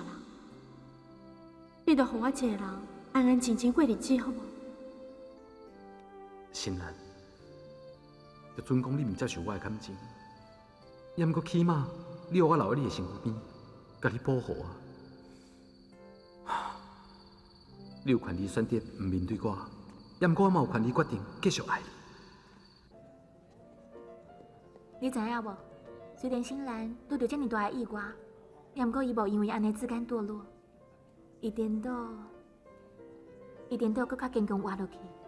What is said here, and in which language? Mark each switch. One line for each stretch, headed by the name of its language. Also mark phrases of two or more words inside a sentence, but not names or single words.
Min Nan Chinese: 你着互我一个人安安静静过日子，好无？心兰，就准讲你唔接受我的感情，也毋过起码你有我留在你的身躯边，甲你保护我。你有权利选择唔面对我，也毋过我嘛有权利决定继续爱你。你知影无？虽然新兰拄着遮尔大的意外，也毋过伊无因为安尼自甘堕落，伊颠倒搁较坚强活落去。